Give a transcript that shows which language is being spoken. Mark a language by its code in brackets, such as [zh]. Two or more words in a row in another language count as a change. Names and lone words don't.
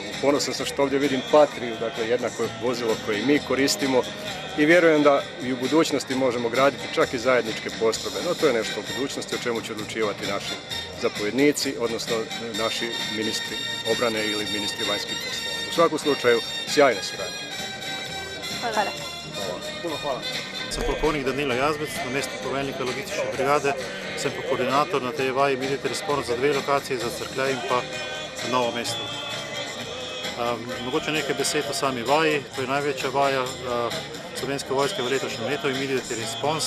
[hr] Ponosan sam što ovdje vidim Patriju, dakle jednako vozilo koje mi koristimo i vjerujem da i u budućnosti možemo graditi čak i zajedničke postrojbe. No to je nešto u budućnosti o čemu će odlučivati naši zapovjednici, odnosno naši ministri obrane ili ministri vanjskih poslova. U svakom slučaju sjajna suradnja. Hvala. Puno hvala. [sl] Sem polkovnik Danilo Jazbec, namestnik poveljnika logistične brigade, sem pa koordinator na tej vaji Military Response za dve lokacije, za Cerklje in pa Novo mesto. Mogoče nekaj besed o sami vaji, to je največja vaja Slovenske vojske v letošnjem letu in Military Response.